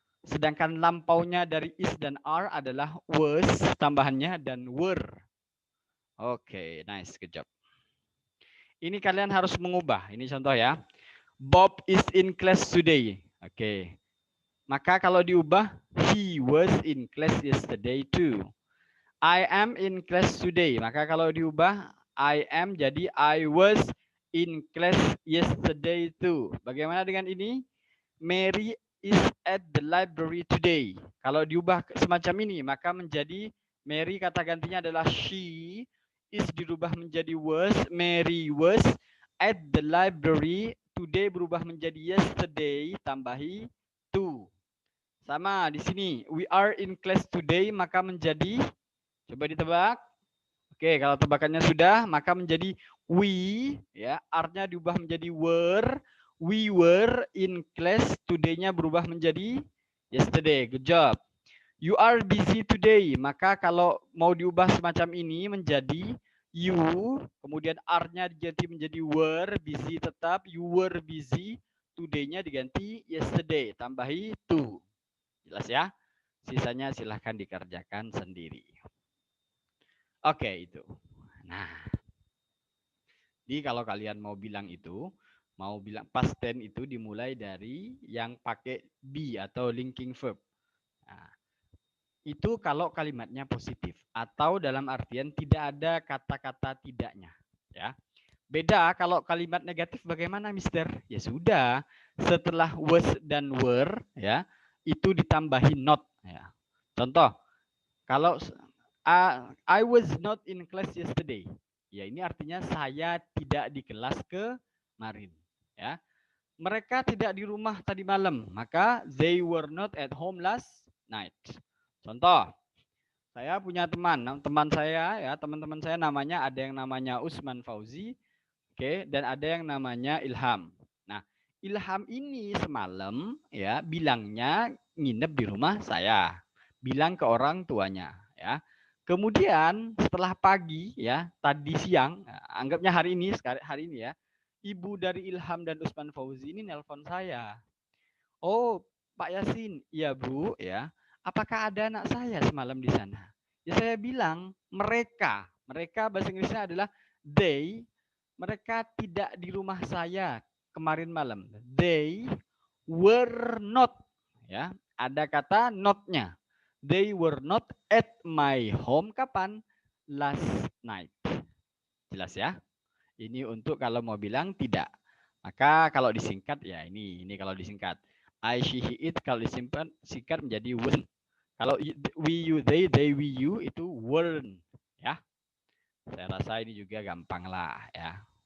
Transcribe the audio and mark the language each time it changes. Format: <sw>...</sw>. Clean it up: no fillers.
<id>Sedangkan lampaunya dari is dan are adalah was tambahannya dan were. Oke,</id> <en>nice, good job.</en> <id>Ini kalian harus mengubah. Ini contoh ya.</id> <en>Bob is in class today. Oke.</en> <id>Maka kalau diubah,</id> <en>he was in class yesterday too. I am in class today.</en> <id>Maka kalau diubah, I am jadi</id> <en>I was in class yesterday too.</en> <id>Bagaimana dengan ini?</id> <en>Mary is at the library today.</en> <id>Kalau diubah semacam ini, maka menjadi Mary kata gantinya adalah she, is dirubah menjadi was,</id> <en>Mary was at the library today</en> <id>berubah menjadi yesterday, tambahi to. Sama di sini,</id> <en>we are in class today</en> <id>maka menjadi, coba ditebak. Oke, kalau tebakannya sudah, maka menjadi we, ya, are-nya diubah menjadi were.</id> <en>We were in class, today-nya</en> <id>berubah menjadi</id> <en>yesterday. Good job. You are busy today.</en> <id>Maka kalau mau diubah semacam ini menjadi you, kemudian are-nya diganti menjadi were, busy tetap,</id> <en>you were busy,</en> <id>today-nya diganti yesterday, tambahi to. Jelas ya? Sisanya silahkan dikerjakan sendiri. Oke, itu. Nah, jadi kalau kalian mau bilang itu, mau bilang past tense itu dimulai dari yang pakai be atau linking verb. Nah, itu kalau kalimatnya positif atau dalam artian tidak ada kata-kata tidaknya, ya. Beda kalau kalimat negatif bagaimana, Mister? Ya sudah, setelah was dan were ya, itu ditambahi not ya. Contoh, kalau</id> <en>I was not in class yesterday.</en> <id>Ya, ini artinya saya tidak di kelas kemarin, ya. Mereka tidak di rumah tadi malam, maka</id> <en>they were not at home last night.</en> <id>Contoh, saya punya teman saya ya, teman-teman saya namanya ada yang namanya Usman Fauzi, oke, dan ada yang namanya Ilham. Nah, Ilham ini semalam ya bilangnya nginep di rumah saya. Bilang ke orang tuanya ya. Kemudian setelah pagi ya, tadi siang, anggapnya hari ini ya, ibu dari Ilham dan Usman Fauzi ini nelpon saya. Oh, Pak Yasin, iya Bu, ya. Apakah ada anak saya semalam di sana? Ya saya bilang mereka bahasa Inggrisnya adalah they, mereka tidak di rumah saya kemarin malam.</id> <en>They were not, ya.</en> <id>Ada kata not-nya.</id> <en>They were not at my home</en> <id>kapan?</id> <en>Last night.</en> <id>Jelas ya? Ini untuk kalau mau bilang tidak. Maka kalau disingkat ya ini kalau disingkat. I, she, he, it kalau disimpan singkat menjadi weren't. Kalau we, you, they, we, you itu weren't. Ya. Saya rasa ini juga gampang lah ya.</id>